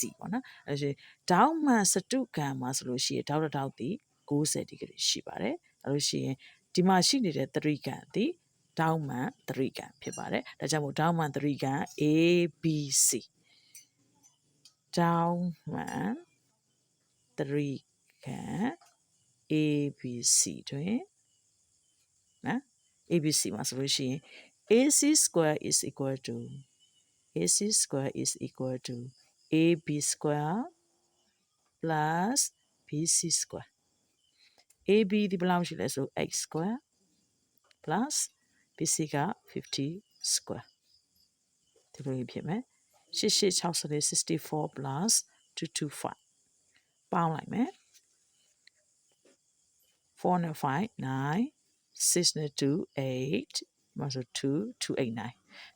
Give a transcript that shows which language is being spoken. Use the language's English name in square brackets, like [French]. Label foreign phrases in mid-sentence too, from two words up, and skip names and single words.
[Burmese] ပေါ့နော်အဲဒါဒေါက်မှန်စတုဂံမှာဆိုလို့ရှိရင်ဒေါက်တစ်ဒေါက်သည်90ဒီဂရီရှိပါတယ်အဲလို့ရှိရင်ဒီမှာရှိနေတဲ့သရိကံသည်ဒေါက်မှန်သရိကံဖြစ်ပါတယ်ဒါကြောင့်မို့ဒေါက်မှန်သရိကံ ABC ဒေါက်မှန်သရိကံ ABC တွင်နော် ABC မှာဆိုလို့ရှိရင် [English] AC square is equal to AB square plus BC square AB [Burmese] ဒီဘယ်လောက်ရှိလဲဆို [English] 8 square plus BC [Burmese] က50 square ဒီလိုဖြစ်မယ်64 plus 225ပေါင်းလိုက်မယ်4နဲ့5 9 6နဲ့2 8မှာဆို289